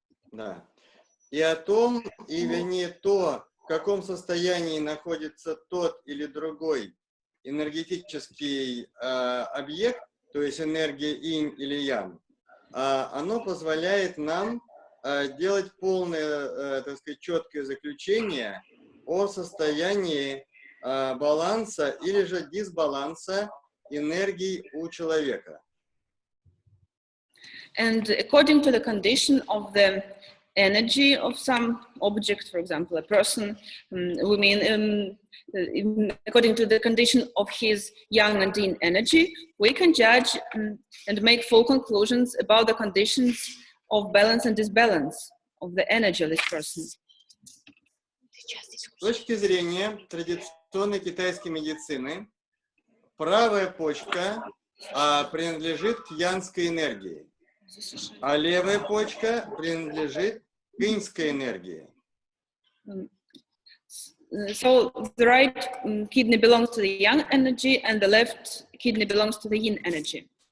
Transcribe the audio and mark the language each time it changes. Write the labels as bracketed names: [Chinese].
[Russian] Да. И о том, и вернее то, в каком состоянии находится тот или другой энергетический объект, то есть энергия инь или ян, оно позволяет нам делать полное, так сказать, четкое заключение о состоянии баланса или же дисбаланса энергии у человека. [English] And according to the condition of the energy of some object, for example, a person, we mean according to the condition of his yang and yin energy, we can judge and make full conclusions about the conditions of balance and disbalance of the energy of this person. [Russian] С точки зрения традиционной китайской медицины, правая почка принадлежит к янской энергии, а левая почка принадлежит к иньской энергии. [English] So the right kidney belongs to the yang energy, and the left kidney belongs to the yin energy.